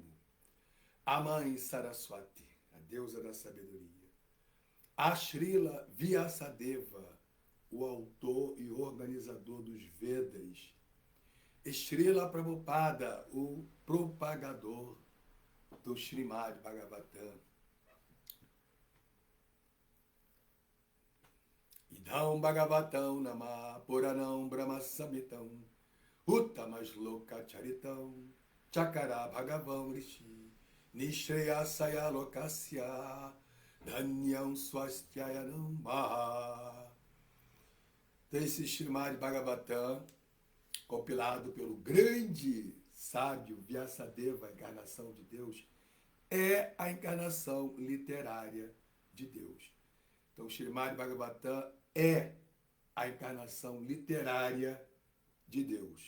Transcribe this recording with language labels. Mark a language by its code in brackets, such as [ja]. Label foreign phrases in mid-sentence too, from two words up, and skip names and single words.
[pt] A mãe Saraswati, a deusa da sabedoria. A Srila Vyasadeva, o autor e organizador dos Vedas. Srila Prabhupada, o propagador do Srimad Bhagavatam. [sa] इदं भागवतं नाम पुराणं ब्रह्म सम्मितं उत्तमश्लोक चरितं चकार भगवान् ऋषिः निःश्रेयसाय लोकस्य धन्यं स्वस्त्ययनं महत्. [pt] Esse Srimad Bhagavatam, compilado pelo grande sábio Vyasadeva, a encarnação de Deus, é a encarnação literária de Deus. Então, o Srimad Bhagavatam é a encarnação literária de Deus.